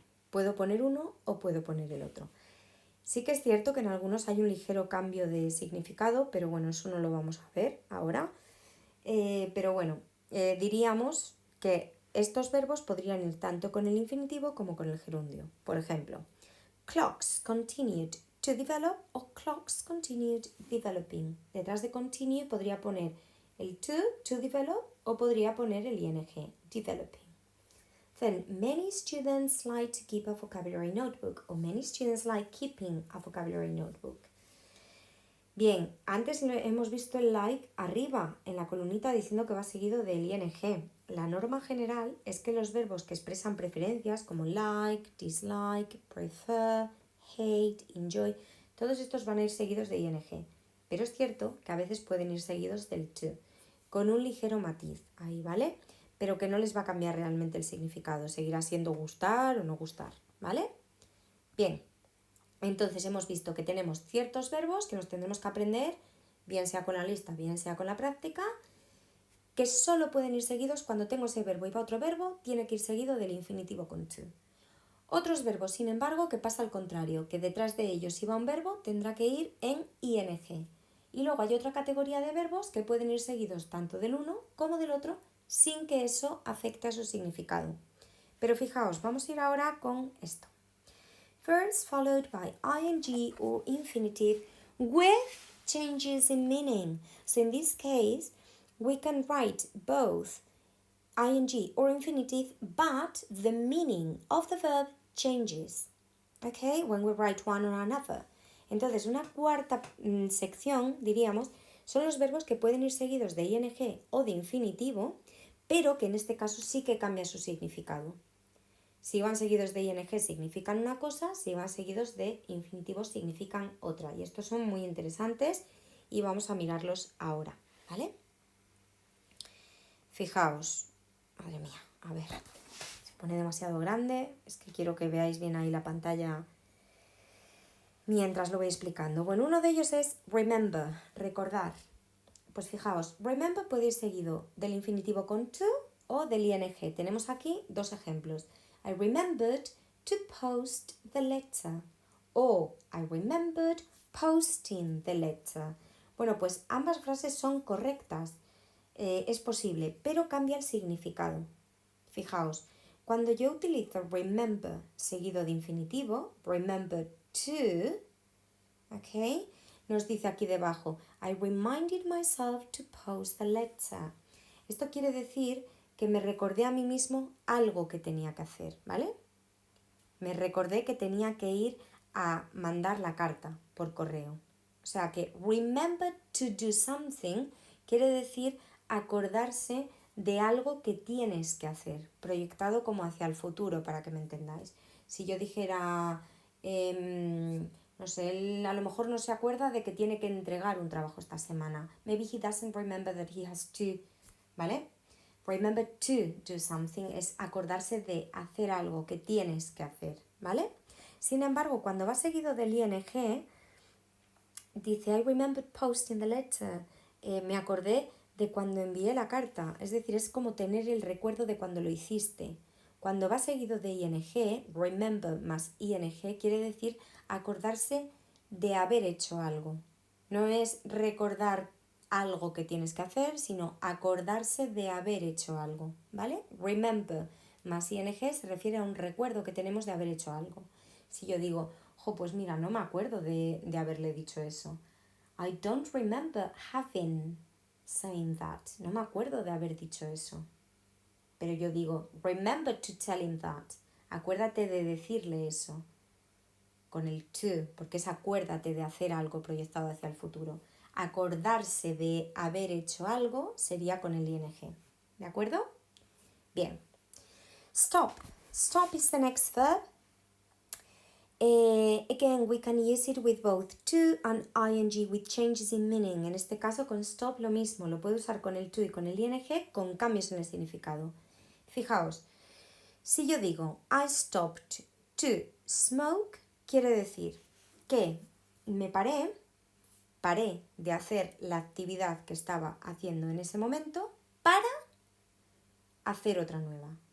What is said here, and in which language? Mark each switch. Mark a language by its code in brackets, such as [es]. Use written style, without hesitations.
[es] Puedo poner uno o puedo poner el otro. Sí que es cierto que en algunos hay un ligero cambio de significado, pero bueno, eso no lo vamos a ver ahora. Pero bueno, diríamos que estos verbos podrían ir tanto con el infinitivo como con el gerundio. Por ejemplo, [en] clocks continued to develop o clocks continued developing. [es] Detrás de continue podría poner el to develop, o podría poner el ing, developing. [en] Then, many students like to keep a vocabulary notebook, o many students like keeping a vocabulary notebook. [es] Bien, antes hemos visto el like arriba en la columnita diciendo que va seguido del ing. La norma general es que los verbos que expresan preferencias como like, dislike, prefer, hate, enjoy, todos estos van a ir seguidos de ing. Pero es cierto que a veces pueden ir seguidos del to, con un ligero matiz ahí, ¿vale? Pero que no les va a cambiar realmente el significado, seguirá siendo gustar o no gustar, ¿vale? Bien. Entonces hemos visto que tenemos ciertos verbos que nos tendremos que aprender, bien sea con la lista, bien sea con la práctica, que solo pueden ir seguidos cuando tengo ese verbo y va otro verbo, tiene que ir seguido del infinitivo con to. Otros verbos, sin embargo, que pasa al contrario, que detrás de ellos si va un verbo tendrá que ir en ing. Y luego hay otra categoría de verbos que pueden ir seguidos tanto del uno como del otro sin que eso afecte a su significado. Pero fijaos, vamos a ir ahora con esto. [en] Verbs followed by ing or infinitive with changes in meaning. So in this case, we can write both ing or infinitive, but the meaning of the verb changes. Okay, when we write one or another. [es] Entonces, una cuarta sección, diríamos, son los verbos que pueden ir seguidos de ing o de infinitivo, pero que en este caso sí que cambia su significado. Si van seguidos de ing significan una cosa, si van seguidos de infinitivo significan otra. Y estos son muy interesantes y vamos a mirarlos ahora, ¿vale? Fijaos, madre mía, a ver, se pone demasiado grande, es que quiero que veáis bien ahí la pantalla mientras lo voy explicando. Bueno, uno de ellos es remember, recordar. Pues fijaos, remember puede ir seguido del infinitivo con to o del ing. Tenemos aquí dos ejemplos. [en] I remembered to post the letter. O I remembered posting the letter. [es] Bueno, pues ambas frases son correctas. Es posible, pero cambia el significado. Fijaos, cuando yo utilizo remember seguido de infinitivo, remember to, ¿ok? [en] Nos dice aquí debajo, I reminded myself to post the letter. [es] Esto quiere decir que me recordé a mí mismo algo que tenía que hacer, ¿vale? Me recordé que tenía que ir a mandar la carta por correo. O sea que [en] remember to do something [es] quiere decir acordarse de algo que tienes que hacer, proyectado como hacia el futuro, para que me entendáis. Si yo dijera, no sé, él a lo mejor no se acuerda de que tiene que entregar un trabajo esta semana. [en] Maybe he doesn't remember that he has to, ¿vale? Remember to do something [es] es acordarse de hacer algo que tienes que hacer, ¿vale? Sin embargo, cuando va seguido del ing, dice [en] I remembered posting the letter. [es] Me acordé de cuando envié la carta. Es decir, es como tener el recuerdo de cuando lo hiciste. Cuando va seguido de ing, remember más ing, quiere decir acordarse de haber hecho algo. No es recordar algo que tienes que hacer, sino acordarse de haber hecho algo, ¿vale? Remember más ing se refiere a un recuerdo que tenemos de haber hecho algo. Si yo digo, pues mira, no me acuerdo de haberle dicho eso. [en] I don't remember having saying that. [es] No me acuerdo de haber dicho eso. Pero yo digo, [en] remember to tell him that. [es] Acuérdate de decirle eso. Con el to, porque es acuérdate de hacer algo proyectado hacia el futuro. Acordarse de haber hecho algo sería con el ing. ¿De acuerdo? Bien. Stop. [en] Stop is the next verb. Again, we can use it with both to and ing with changes in meaning. [es] En este caso con stop lo mismo, lo puedo usar con el to y con el ing con cambios en el significado. Fijaos, si yo digo [en] I stopped to smoke, [es] quiere decir que me paré de hacer la actividad que estaba haciendo en ese momento para hacer otra nueva.